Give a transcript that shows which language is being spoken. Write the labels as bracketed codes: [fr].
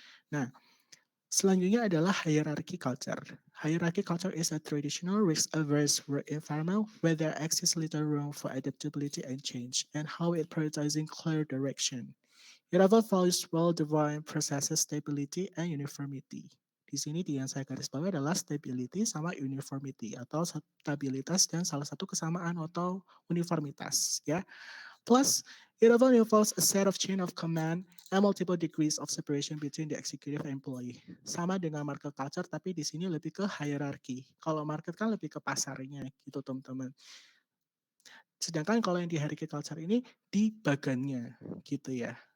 [id] Nah, selanjutnya adalah hierarchy culture. [en] Hierarchy culture is a traditional risk-averse work environment where there exists little room for adaptability and change, and how it prioritizing clear direction. It often values well-defined processes, stability, and uniformity. [id] Di sini yang saya garis bawahi adalah stability sama uniformity atau stabilitas dan salah satu kesamaan atau uniformitas ya. [en] Plus, it often involves a set of chain of command and multiple degrees of separation between the executive and employee. [id] Sama dengan market culture, tapi di sini lebih ke hierarchy. Kalau market kan lebih ke pasarnya gitu teman-teman. Sedangkan kalau yang di hierarchy culture ini di bagannya gitu ya.